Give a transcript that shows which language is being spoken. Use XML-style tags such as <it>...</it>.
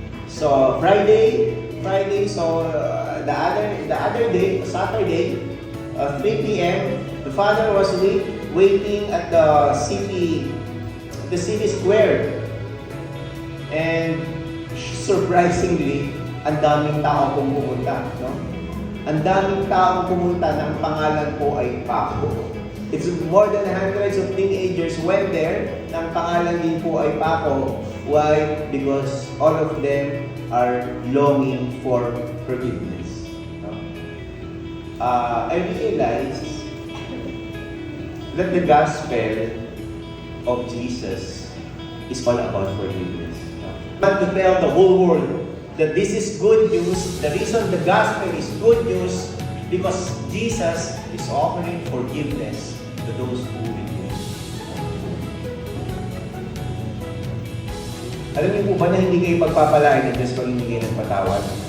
<en>So Friday, so the other day, Saturday, 3 p.m., the father was waiting at the city square, and surprisingly,</en> <tl>ang daming tao pumunta, no? Ang daming tao pumunta ng pangalan po ay Paco.</tl> <en>It's more than hundreds of teenagers went there,</en> <tl>ng pangalan din po ay Paco.</tl> <en>Why? Because all of them are longing for forgiveness. No? I realize that the gospel of Jesus is all about forgiveness. I want to tell the whole world that this is good news. The reason the gospel is good news because Jesus is offering forgiveness to those who will believe.</en> <tl>Alam niyo po ba na hindi kayo pagpapalain ng Diyos kung hindi kayo nagpatawad?</tl>